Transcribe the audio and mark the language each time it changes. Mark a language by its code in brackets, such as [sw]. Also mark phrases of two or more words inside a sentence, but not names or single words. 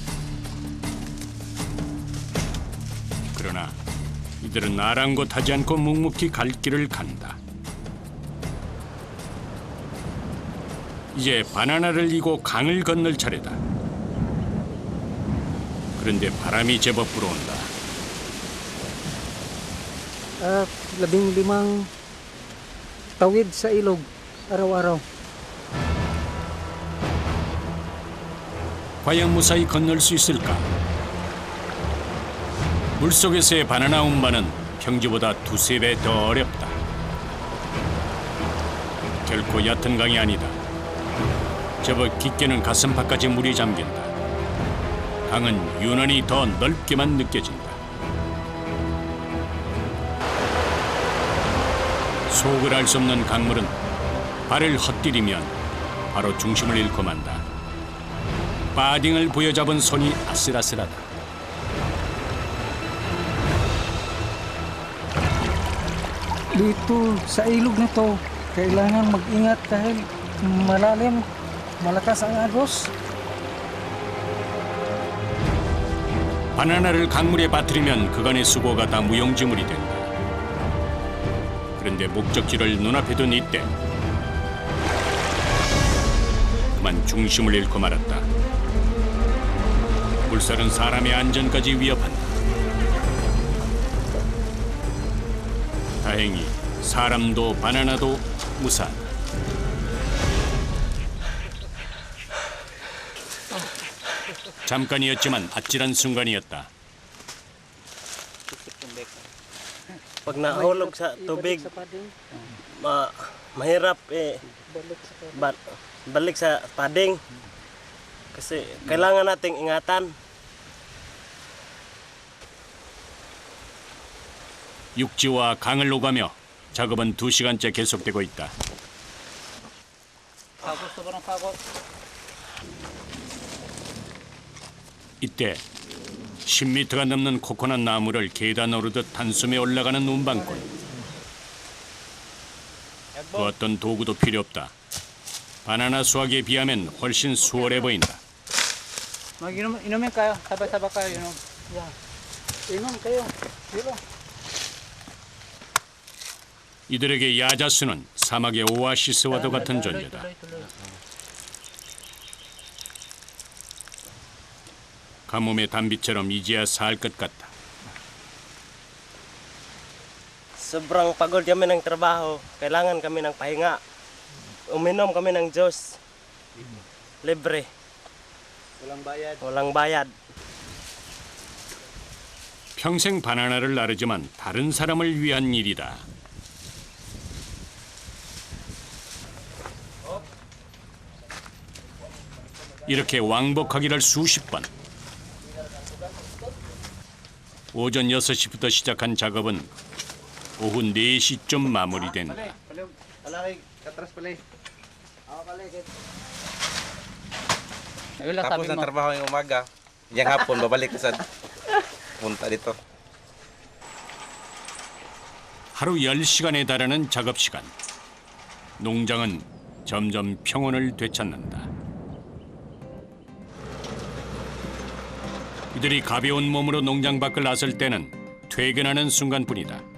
[ko] 그러나 이들은 아랑곳하지 않고 묵묵히 갈 길을 간다. 이제 바나나를 이고 강을 건널 차례다. 그런데 바람이 제법 불어온다. [tl] 15 tawid sa ilog araw-araw. [ko] 과연 무사히 건널 수 있을까? 물속에서의 바나나 운반은 평지보다 2~3배 더 어렵다. 결코 얕은 강이 아니다. 제법 깊게는 가슴팍까지 물이 잠긴다. 강은 유난히 더 넓게만 느껴진다. 속을 알 수 없는 강물은 발을 헛디디면 바로 중심을 잃고 만다. 바딩을 부여잡은 손이 아슬아슬하다. [tl] Dito sa ilog na to, kailangan mag-ingat dahil malalim, malakas ang agos. [ko] 바나나를 강물에 빠뜨리면 그간의 수고가 다 무용지물이 된다. 그런데 목적지를 눈앞에 둔 이때 그만 중심을 잃고 말았다. 물살은 사람의 안전까지 위협한다. 다행히 사람도 바나나도 무사하다. 잠깐이었지만 아찔한 순간이었다. [tl] Pag nahulog sa tubig, mahirap balik sa pading. Kasi kailangan nating ingatan. [ko] 육지와 강을 오가며 작업은 2시간째 계속되고 있다. 이때 10m가 넘는 코코넛 나무를 계단 오르듯 단숨에 올라가는 운반꾼. 그 어떤 도구도 필요 없다. 바나나 수확에 비하면 훨씬 수월해 보인다. [tl] Inumin kayo. Sabay-sabay kayo inom. Inom kayo. Dilo. [ko] 이들에게 야자수는 사막의 오아시스와도 같은 존재다. 가뭄의 단비처럼 이제야 살 것 같다. [tl] Sobrang pagod kami ng trabaho. Kailangan kami ng pahinga. Uminom kami ng juice. Libre. Walang bayad. [ko] 평생 바나나를 나르지만 다른 사람을 위한 일이다. 이렇게 왕복하기를 수십 번. 오전 6시부터 시작한 작업은 오후 4시쯤 마무리된다. [tl] Tapos ng trabaho yung umaga, yung hapon babalik sa punta dito. [ko] 하루 10시간에 달하는 작업 시간. 농장은 점점 평온을 되찾는다. 이들이 가벼운 몸으로 농장 밖을 나설 때는 퇴근하는 순간뿐이다.